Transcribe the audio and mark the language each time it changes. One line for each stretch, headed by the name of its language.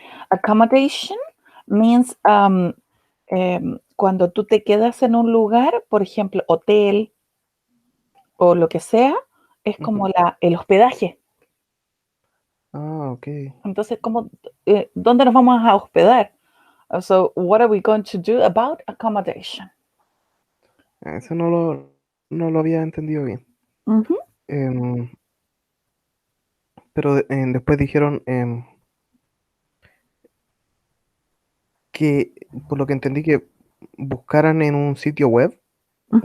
English: Accommodation means
Spanish: cuando tú te quedas en un lugar, por ejemplo, hotel o lo que sea, es como el hospedaje. Ah, ok. Entonces, ¿dónde nos vamos a hospedar?
English: So, what are we going to do about accommodation?
Spanish: Eso no lo había entendido bien. Ujú. Pero después dijeron que, por lo que entendí, que buscaran en un sitio web un